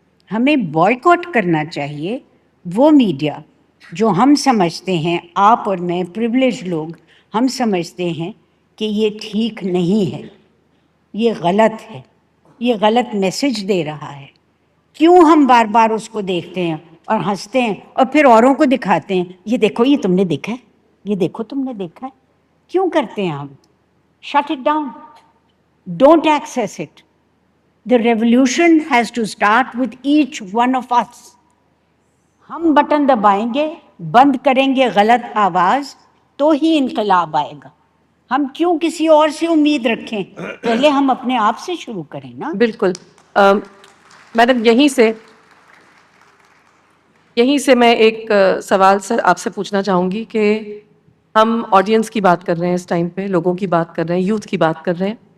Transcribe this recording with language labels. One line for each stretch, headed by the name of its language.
Urdu: ہمیں بائیکاٹ کرنا چاہیے وہ میڈیا جو ہم سمجھتے ہیں، آپ اور میں پریویلیج لوگ، ہم سمجھتے ہیں کہ یہ ٹھیک نہیں ہے، یہ غلط ہے، یہ غلط میسج دے رہا ہے. کیوں ہم بار بار اس کو دیکھتے ہیں اور ہنستے ہیں اور پھر اوروں کو دکھاتے ہیں، یہ دیکھو یہ تم نے دیکھا ہے، یہ دیکھو تم نے دیکھا ہے؟ کیوں کرتے ہیں ہم؟
English: Shut it down. Don't access it. The revolution has to start with each one of us.
Urdu: ہم بٹن دبائیں گے، بند کریں گے غلط آواز، تو ہی انقلاب آئے گا. ہم کیوں کسی اور سے امید رکھیں؟ پہلے ہم اپنے آپ سے شروع کریں نا. بالکل. میڈم یہیں سے میں ایک سوال سر آپ سے پوچھنا چاہوں گی کہ ہم آڈینس کی بات کر رہے ہیں اس ٹائم پہ، لوگوں کی بات کر رہے ہیں، یوتھ کی بات کر رہے ہیں.